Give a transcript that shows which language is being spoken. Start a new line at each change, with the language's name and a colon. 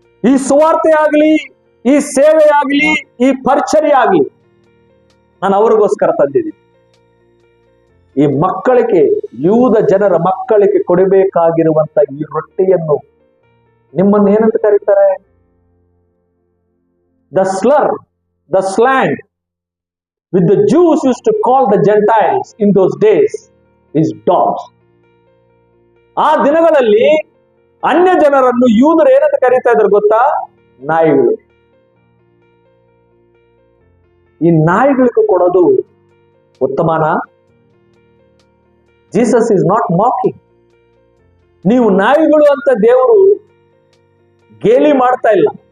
Kannada: ಈ ಸುವಾರ್ತೆ ಆಗ್ಲಿ, ಈ ಸೇವೆ ಆಗ್ಲಿ, ಈ ಪರಿಚರ್ಯ ಆಗ್ಲಿ ನಾನು ಅವ್ರಿಗೋಸ್ಕರ ತಂದಿದ್ದೀನಿ. ಈ ಮಕ್ಕಳಿಗೆ, ಯೂದ ಜನರ ಮಕ್ಕಳಿಗೆ ಕೊಡಬೇಕಾಗಿರುವಂತ ಈ ರೊಟ್ಟಿಯನ್ನು ನಿಮ್ಮನ್ನು ಏನಂತ ಕರೀತಾರೆ?
English: The slur, the slang which the Jews used to call the Gentiles in those days is dogs.
Kannada: ಆ ದಿನಗಳಲ್ಲಿ ಅನ್ಯ ಜನರನ್ನು ಯೂದರು ಏನಂತ ಕರೀತಾ ಇದ್ರು ಗೊತ್ತಾ? ನಾಯಿಗಳು. ಈ ನಾಯಿಗಳಿಗೂ ಕೊಡೋದು ಉತ್ತಮನಾ?
English: Jesus is not mocking.
Kannada: ನೀವು ನಾಯಿಗಳು ಅಂತ ದೇವರು ಗೇಲಿ ಮಾಡ್ತಾ ಇಲ್ಲ.